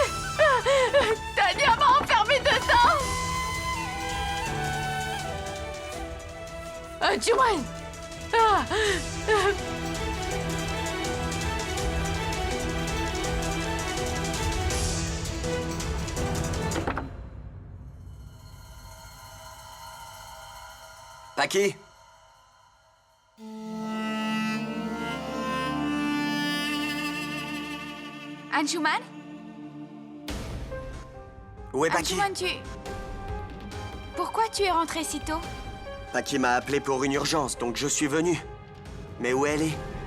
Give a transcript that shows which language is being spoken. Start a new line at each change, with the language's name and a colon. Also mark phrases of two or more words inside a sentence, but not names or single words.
French: Tania m'a enfermée dedans! Anshuman! Paki? Anshuman? Où est Paki? Anshuman, pourquoi tu es rentré si tôt? Paki m'a appelé pour une urgence, donc je suis venu. Mais où elle est?